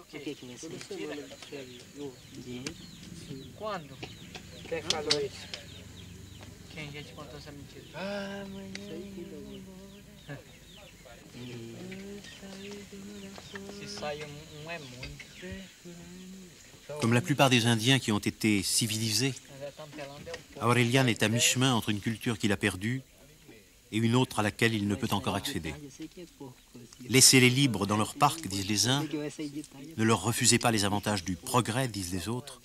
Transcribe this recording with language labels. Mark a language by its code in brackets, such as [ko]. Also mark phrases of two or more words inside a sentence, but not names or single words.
[pt] O que que você tira? Dinheiro. Quando? Quem falou isso? Quem já te contou essa mentira? Ah, amanhã. Se sai um é muito. [fr] Comme la plupart des Indiens qui ont été civilisés, Aurelian est à mi-chemin entre une culture qu'il a perdue et une autre à laquelle il ne peut encore accéder. Laissez-les libres dans leur parc, disent les uns, ne leur refusez pas les avantages du progrès, disent les autres.